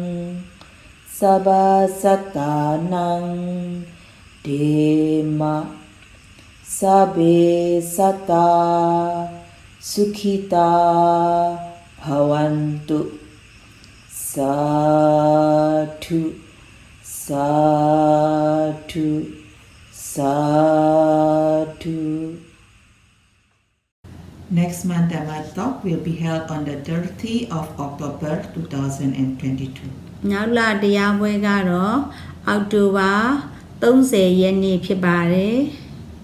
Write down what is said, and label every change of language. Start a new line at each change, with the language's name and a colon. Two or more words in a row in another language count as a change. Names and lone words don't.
Pali: Sabbasatanang Dema Sabbe Sata Sukhita Bhavantu Sadhu Sadhu Sadhu.
English: Next month Dhamma talk will be held on the 30th of October 2022.
Burmese: နောက်လာတရားပွဲကတော့အောက်တိုဘာ30ရက်နေ့ဖြစ်ပါတယ်